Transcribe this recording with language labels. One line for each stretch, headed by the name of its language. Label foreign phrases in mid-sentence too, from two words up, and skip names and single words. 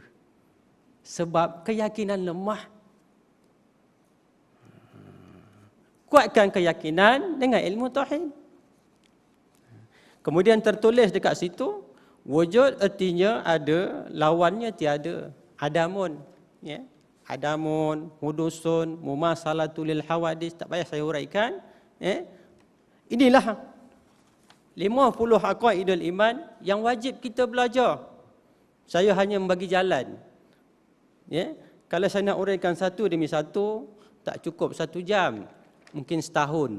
Malay: Sebab keyakinan lemah. Kuatkan keyakinan dengan ilmu tauhid. Kemudian tertulis dekat situ, wujud artinya ada, lawannya tiada.
Arabic: عدم، ya. عدم، حدوث، مماثلة للحوادث,
Malay: tak payah saya uraikan, ya. Inilah 50
Arabic: عقائد الإيمان
Malay: yang wajib kita belajar. Saya hanya membagi jalan. Ya, kalau saya nak uraikan satu demi satu, tak cukup 1 jam. Mungkin setahun.